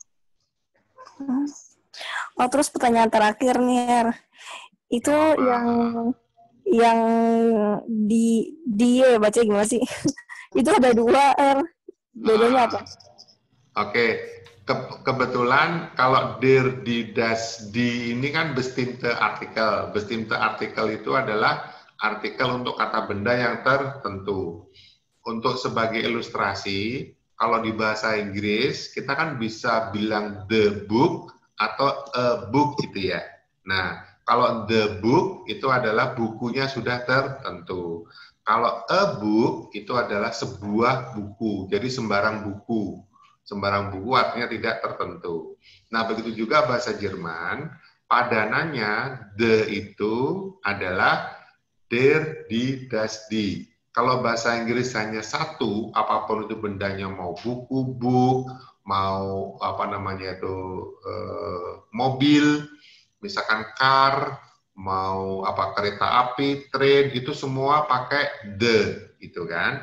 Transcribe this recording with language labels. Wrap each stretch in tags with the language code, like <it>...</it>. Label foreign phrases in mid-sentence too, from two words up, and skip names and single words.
<id>Oh terus pertanyaan terakhir nih, itu yang die baca gimana sih? Itu ada 2 R, bedanya apa? Oke. Kebetulan kalau die, ini kan</id> <de>bestimmte Artikel. Bestimmte Artikel</de> <id>itu adalah artikel untuk kata benda yang tertentu. Untuk sebagai ilustrasi, kalau di bahasa Inggris, kita kan bisa bilang</id> <en>the book</en> <id>atau</id> <en>a book</en> <id>gitu ya. Nah, kalau</id> <en>the book</en> <id>itu adalah bukunya sudah tertentu. Kalau</id> <en>a book</en> <id>itu adalah sebuah buku, jadi sembarang buku. Sembarang buku artinya tidak tertentu. Nah, begitu juga bahasa Jerman, padanannya the itu adalah</id> <de>der, die, das, die.</de> <id>Kalau bahasa Inggris hanya satu, apapun itu bendanya, mau buku, book, mau apa namanya itu mobil, misalkan car, mau apa kereta api, train, itu semua pakai the, gitu kan.</id>